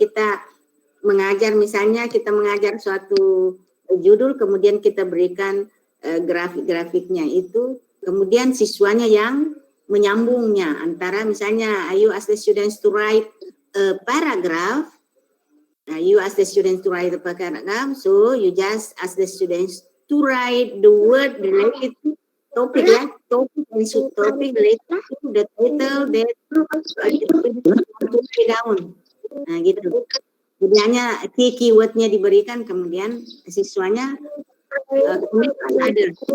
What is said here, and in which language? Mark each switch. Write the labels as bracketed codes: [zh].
[id] kita mengajar misalnya kita mengajar suatu judul kemudian kita berikan grafik-grafiknya itu kemudian siswanya yang menyambungnya antara misalnya [en] you ask the students to write a paragraph. You ask the students to write a paragraph, so you just ask the students to write the word related to topic ya, topic and subtopic related to the title that down. [id] Nah gitu. Jadi hanya keywordnya diberikan kemudian siswanya ada.